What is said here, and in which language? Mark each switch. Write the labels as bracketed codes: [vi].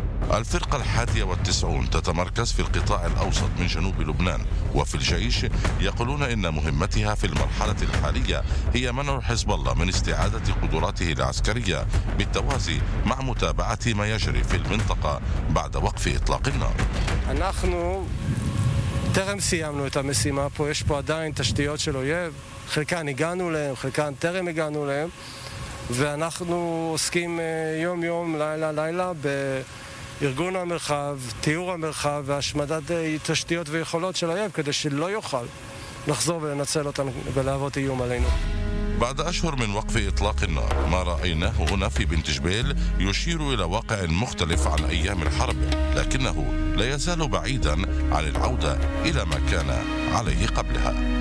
[ar] الفرقة 91 تتمركز في القطاع الأوسط من جنوب لبنان، وفي الجيش يقولون إن مهمتها في المرحلة الحالية هي منع حزب الله من استعادة قدراته العسكرية بالتوازي مع متابعة ما يجري في المنطقة بعد وقف إطلاق النار. نحن [he] טרם סיימנו את המשימה פה, יש פה עדיין תשתיות של אויב, חלקן הגענו להם, חלקן טרם הגענו להם, ואנחנו עוסקים יום יום, לילה לילה, בארגון המרחב, תיאור המרחב והשמדת תשתיות ויכולות של אויב, כדי שלא יוכל לחזור ולנצל אותם ולהוות איום עלינו. [ar] بعد أشهر من وقف إطلاق النار ما رأيناه هنا في بنت جبيل يشير إلى واقع مختلف عن أيام الحرب لكنه لا يزال بعيدا عن العودة إلى ما كان عليه قبلها